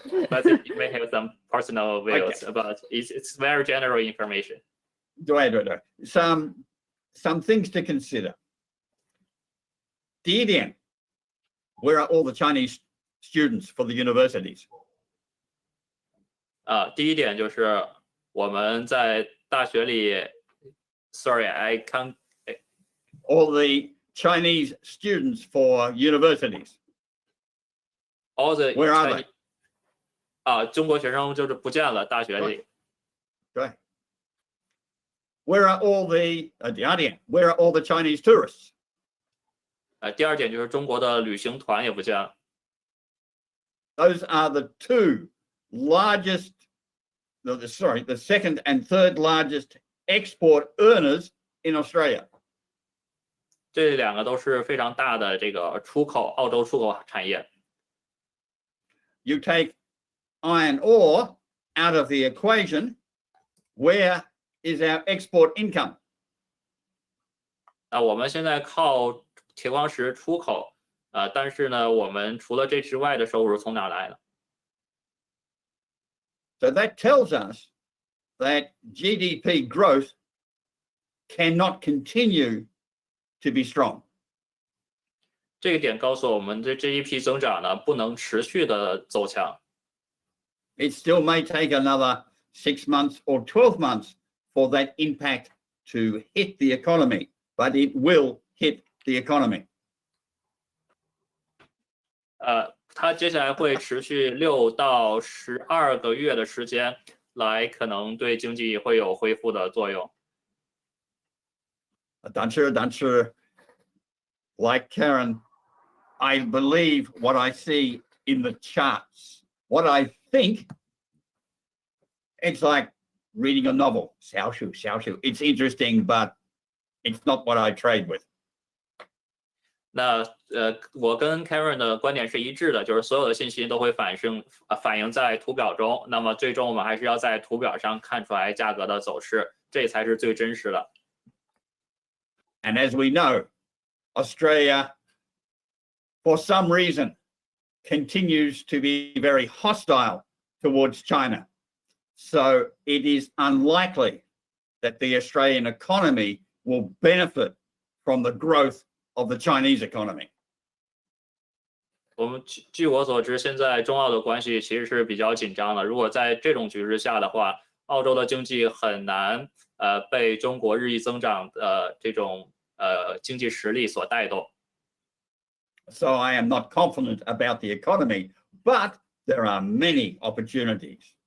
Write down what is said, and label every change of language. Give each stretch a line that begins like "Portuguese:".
English: But you may have some personal views about it. It's very general information. Right. Some things to consider.
Chinese: 第一点,
English: where are all the Chinese students for the universities?
Chinese: 第一点就是我们在大学里 ，
English: sorry, I can't. All the Chinese students for universities. All the where are they?
Chinese: 中国学生就是不见了，大学里。对。
English: Where are all the
Chinese: 第二点
English: where are all the Chinese tourists?
Chinese: 第二点就是中国的旅行团也不见了。
English: Those are the two largest, the second and third largest export earners in Australia.
Chinese: 这两个都是非常大的这个出口，澳洲出口产业。
English: You take iron ore out of the equation, where is our export income?
Chinese: 我们现在靠铁矿石出口，但是呢，我们除了这之外的收入从哪来的？
English: So that tells us that GDP growth cannot continue to be strong.
Chinese: 这个点告诉我们，这 GDP 增长呢不能持续的走强。
English: It still may take another 6 months or 12 months for that impact to hit the economy, but it will hit the economy.
Chinese: 它接下来会持续6到12个月的时间，来可能对经济会有恢复的作用。但是
English: like Karen, I believe what I see in the charts. What I think, it's like reading a novel.
Chinese: 小说.
English: It's interesting, but it's not what I trade with.
Chinese: 那我跟 Karen 的观点是一致的，就是所有的信息都会反映在图表中。那么最终我们还是要在图表上看出来价格的走势，这才是最真实的。
English: And as we know, Australia, for some reason, continues to be very hostile towards China. So it is unlikely that the Australian economy will benefit from the growth of the Chinese economy.
Chinese: 我们据我所知，现在中澳的关系其实是比较紧张的。如果在这种局势下的话，澳洲的经济很难被中国日益增长的这种经济实力所带动。
English: So I am not confident about the economy, but there are many opportunities.